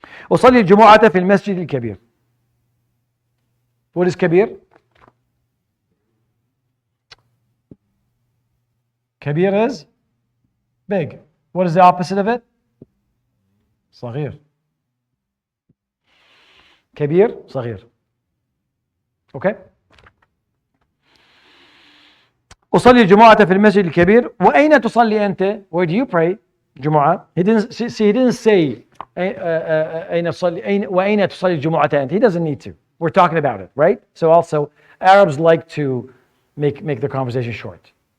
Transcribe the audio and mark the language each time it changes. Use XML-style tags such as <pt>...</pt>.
<ar>أصلي الجمعة في المسجد الكبير.</ar> <en>What is كبير? كبير is big. What is the opposite of it?</en> <ar>صغير. كبير صغير. Okay? أصلي الجمعة في المسجد الكبير. وأين تصلي أنت?</ar> <en>Where do you pray جمعة? He didn't say</en> <ar>أين تصلي وأين تصلي الجمعة أنت.</ar> <en>He doesn't need to. We're talking about it, right? So also Arabs like to make the conversation short.</en>